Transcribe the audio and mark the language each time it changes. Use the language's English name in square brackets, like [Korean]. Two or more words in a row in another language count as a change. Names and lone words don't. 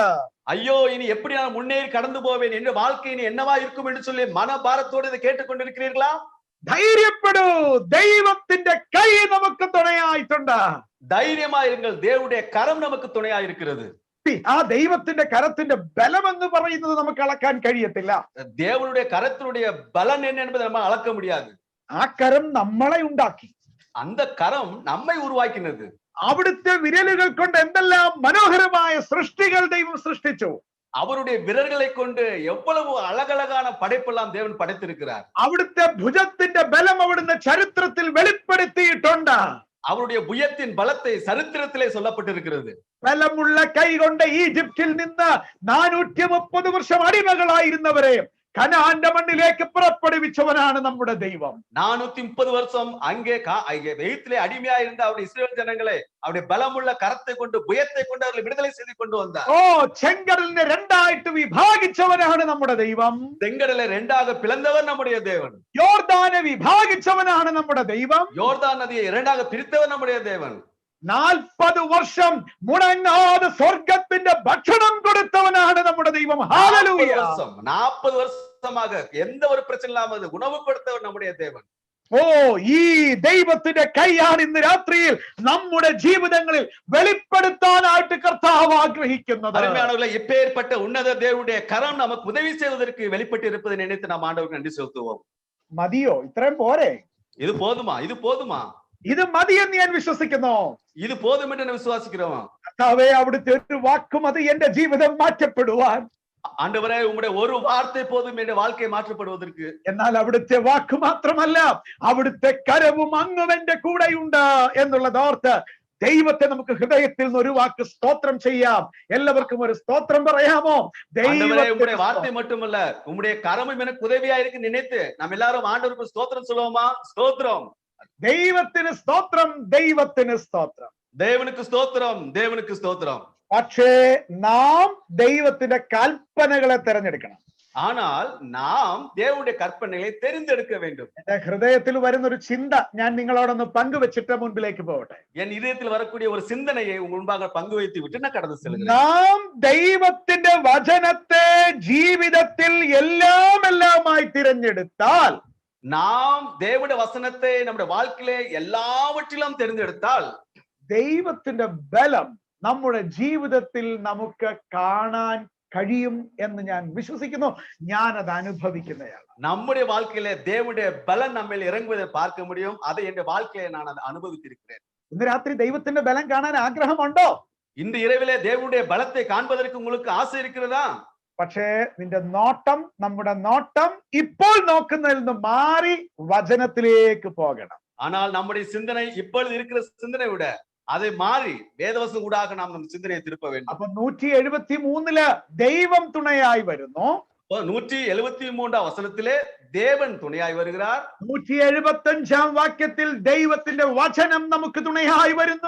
[Tamil] ஐயோ இனி எப்படி நான் முன்னேறி கடந்து போவேன், என் வாழ்க்கை இனி என்னவா இருக்கும் என்று சொல்லி மனபாரத்தோடு இதை கேட்டுக்கொண்டிருக்கிறீர்களா? [Malayalam] ധൈര്യപ്പെടൂ, ദൈവത്തിന്റെ കൈ നമുക്ക് തുണയായിട്ടുണ്ട്. [Tamil] ധൈര്യമായിരുங்கள், தேவனுடைய கரம் நமக்கு துணையா இருக்கிறது. [Malayalam] ആ ദൈവത്തിന്റെ കരത്തിന്റെ ബലം എന്ന് പറയുന്നത് നമുക്ക് അളക്കാൻ കഴിയത്തില്ല. [Tamil] தேவனுடைய கரத்தினுடைய பலன் என்ன என்பதை நம்ம அளக்க முடியாது. [Malayalam] ആ കരം നമ്മളെ ഉണ്ടാക്കി, [Tamil] அந்த கரம் நம்மை உருவாக்கினது. [Malayalam] അവിടുത്തെ വിരലുകൾ കൊണ്ട് എന്തെല്ലാം മനോഹരമായ സൃഷ്ടികൾ ദൈവം സൃഷ്ടിച്ചു. [Tamil] அவருடைய விரல்களை கொண்டு எவ்வளவு அழகழகான படைப்பெல்லாம் தேவன் படைத்திருக்கிறார். [Malayalam] അവിടുത്തെ ഭുജത്തിന്റെ ബലം അവിടുന്ന് ചരിത്രത്തിൽ വെളിപ്പെടുത്തിയിട്ടുണ്ട്. [Tamil] அவருடைய புயத்தின் பலத்தை சரித்திரத்திலே சொல்லப்பட்டிருக்கிறது. [Malayalam] ബലമുള്ള കൈ കൊണ്ട് ഈജിപ്തിൽ നിന്ന് 430 വർഷം അടിമകളായിരുന്നവരെ കനാന്റെ മണ്ണിലേക്ക് പുറപ്പെടുവിച്ചവനാണ് നമ്മുടെ ദൈവം. [Tamil] 430 வருஷம் அங்கே எகிப்திலே அடிமையா இருந்த அவருடைய இஸ்ரவேல் ஜனங்களை அவருடைய பலமுள்ள கரத்தை கொண்டு புயத்தை கொண்டு அவர்களை விடுதலை செய்து கொண்டு வந்தார். [Malayalam] ചെങ്കടലിനെ രണ്ടായിട്ട് വിഭാഗിച്ചവനാണ് നമ്മുടെ ദൈവം. [Tamil] செங்கடலை இரண்டாக பிளந்தவர் நம்முடைய தேவன். [Malayalam] യോർദാനെ വിഭാഗിച്ചവനാണ് നമ്മുടെ ദൈവം. [Tamil] யோர்தான் நதியை இரண்டாக பிரித்தவர் நம்முடைய தேவன். [Malayalam] 40 വർഷം മുടങ്ങാതെ സ്വർഗത്തിന്റെ ഭക്ഷണം കൊടുത്തവനാണ് നമ്മുടെ ദൈവം. ഹല്ലേലൂയ. [Tamil] 40 வருஷமாக எந்த ஒரு பிரச்சனை இல்லாமல் உணவு கொடுத்தவர் நம்முடைய தேவன். [Malayalam] ഈ ദൈവത്തിന്റെ കൈയാണ് ഇന്ന് രാത്രിയിൽ നമ്മുടെ ജീവിതങ്ങളിൽ വെളിപ്പെടുത്താനായിട്ട് കർത്താവ് ആഗ്രഹിക്കുന്നത്. [Tamil] அருமையானவர்களே, இப்பேற்பட்ட உன்னத தேவனுடைய கரம் நமக்கு உதவி செய்வதற்கு வெளிப்பட்டு இருப்பதை நினைத்து நாம் ஆண்டவருக்கு நன்றி செலுத்துவோம். [Malayalam] മതിയോ? ഇത്രയും പോരെ? [Tamil] இது போதுமா? இது போதுமா? [Malayalam] ഇത് മതിയെന്ന് ഞാൻ വിശ്വസിക്കുന്നു. [Tamil] இது போதும் என்று நான் விசுவாசிக்கிறோம். [Malayalam] കർത്താവേ, അവിടുത്തെ ഒരു വാക്കും അത് എന്റെ ജീവിതം മാറ്റപ്പെടുവാൻ. [Tamil] ஆண்டவரே, உம்முடைய ஒரு வார்த்தை போதும் என்ற வாழ்க்கை மாற்றப்படுவதற்கு. [Malayalam] എന്നാൽ അവിടുത്തെ വാക്ക് മാത്രമല്ല, അവിടുത്തെ കരവും അങ്ങും എന്റെ കൂടെയുണ്ട് എന്നുള്ളത് ഓർത്ത് ദൈവത്തെ നമുക്ക് ഹൃദയത്തിൽ നിന്ന് ഒരു വാക്ക് സ്തോത്രം ചെയ്യാം. എല്ലാവർക്കും ഒരു സ്തോത്രം പറയാമോ? [Tamil] உம்முடைய வார்த்தை மட்டுமல்ல, உம்முடைய கரமும் எனக்கு உதவியா இருக்கு நினைத்து நாம் எல்லாரும் ஆண்டவருக்கு ஸ்தோத்திரம் சொல்லுவோமா? ஸ்தோத்திரம். [Malayalam] ദൈവത്തിന് സ്തോത്രം, ദൈവത്തിന് സ്തോത്രം. [Tamil] தேவனுக்கு ஸ்தோத்திரம், தேவனுக்கு ஸ்தோத்திரம். [Malayalam] പക്ഷേ നാം ദൈവത്തിന്റെ കൽപ്പനകളെ തിരഞ്ഞെടുക്കണം. [Tamil] ஆனால் நாம் தேவனுடைய கற்பனைகளை தெரிந்தெடுக்க வேண்டும். [Malayalam] എന്റെ ഹൃദയത്തിൽ വരുന്ന ഒരു ചിന്ത ഞാൻ നിങ്ങളോടൊന്ന് പങ്കുവെച്ചിട്ട് മുൻപിലേക്ക് പോകട്ടെ. [Tamil] என் இதயத்தில் வரக்கூடிய ஒரு சிந்தனையை உங்க முன்பாக பங்கு வைத்து விட்டு நான் கடந்து செல்கிறேன். [Malayalam] നാം ദൈവത്തിന്റെ വചനത്തെ ജീവിതത്തിൽ എല്ലാമായി തിരഞ്ഞെടുത്താൽ, [Tamil] நாம் தேவனுடைய வசனத்தை நம்முடைய வாழ்க்கையிலே எல்லாவற்றிலும் தெரிந்தெடுத்தால், [Malayalam] ദൈവത്തിന്റെ ബലം നമ്മുടെ ജീവിതത്തിൽ നമുക്ക് കാണാൻ കഴിയും എന്ന് ഞാൻ വിശ്വസിക്കുന്നു. ഞാൻ അത് അനുഭവിക്കുന്നയാൾ. [Tamil] நம்முடைய வாழ்க்கையிலே தேவனுடைய பலன் நம்மில் இறங்குவதை பார்க்க முடியும். அதை என் வாழ்க்கையிலே நான் அதை அனுபவித்திருக்கிறேன். [Malayalam] ഇന്ന് രാത്രി ദൈവത്തിന്റെ ബലം കാണാൻ ആഗ്രഹമുണ്ടോ? [Tamil] இந்த இரவிலே தேவனுடைய பலத்தை காண்பதற்கு உங்களுக்கு ஆசை இருக்கிறதா? [Malayalam] പക്ഷേ നിന്റെ നോട്ടം, നമ്മുടെ നോട്ടം ഇപ്പോൾ നോക്കുന്നതിൽ നിന്ന് മാറി വചനത്തിലേക്ക് പോകണം. [Tamil] ஆனால் நம்முடைய சிந்தனை இப்பொழுது இருக்கிற சிந்தனை விட அதை மாறி வேதவசம் கூடாக நாம் நம்ம சிந்தனையை திருப்ப வேண்டும். [Malayalam] അപ്പൊ 173 ദൈവം തുണയായി വരുന്നു. [Tamil] 173 வசனத்திலே தேவன் துணையாய் வருகிறார். [Malayalam] 175 വാക്യത്തിൽ ദൈവത്തിന്റെ വചനം നമുക്ക് തുണയായി വരുന്നു.